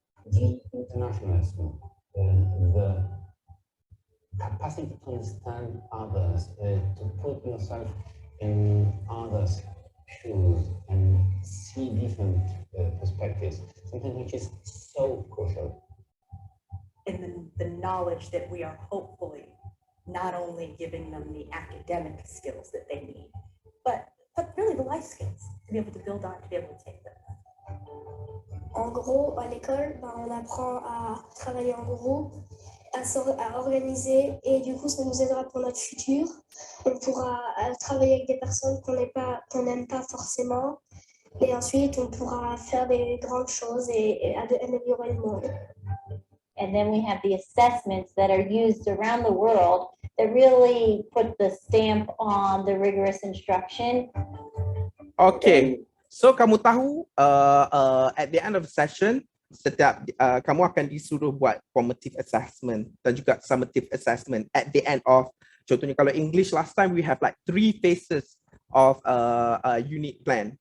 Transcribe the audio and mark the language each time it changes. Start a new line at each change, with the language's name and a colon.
English: The internationalism, the capacity to understand others, to put yourself in others' shoes and see different perspectives, something which is so crucial. And the knowledge that we are hopefully not only giving them the academic skills that they need, but really the life skills to be able to build on, to be able to take them.
French: En gros, à l'école, on apprend à travailler en groupe, à organiser, et du coup, ça nous aidera pour notre futur. On pourra travailler avec des personnes qu'on n'aime pas forcément, et ensuite, on pourra faire des grandes choses et améliorer le monde.
English: And then we have the assessments that are used around the world that really put the stamp on the rigorous instruction. Okay, so
Malay: kamu tahu
English: at the end of the session,
Malay: setiap kamu akan disuruh buat
English: formative assessment
Malay: dan juga
English: summative assessment at the end of,
Malay: contohnya kalau
English: English last time we have like 3 phases of a unit plan.